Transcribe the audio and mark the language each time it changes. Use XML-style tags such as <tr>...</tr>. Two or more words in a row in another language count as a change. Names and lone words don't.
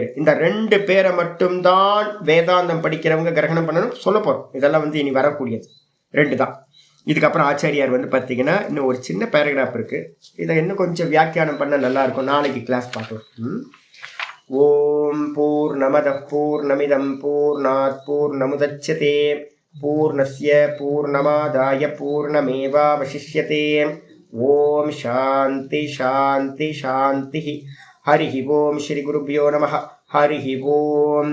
<ta>இந்த 2 பேரை மட்டும்தான் வேதாந்தம் படிக்கிறவங்க கிரகணம் பண்ணணும் சொல்ல போறோம். இதெல்லாம் வந்து இனி வரக்கூடியது 2 தான். இதுக்கப்புறம் ஆச்சாரியார் வந்து பார்த்தீங்கன்னா இன்னும் ஒரு சின்ன பேராகிராஃப் இருக்கு. இதை இன்னும் கொஞ்சம் வியாக்கியானம் பண்ண நல்லா இருக்கும். நாளைக்கு கிளாஸ் பார்ப்போம்.</ta> <sa>ॐ पूर्णमदः पूर्णमिदं पूर्णात् पूर्णमुदच्यते पूर्णस्य पूर्णमादाय पूर्णमेवावशिष्यते. ॐ शान्तिः शान्तिः शान्तिः. हरिः ओं श्री गुरुभ्यो नमः. हरिः ओं.</sa>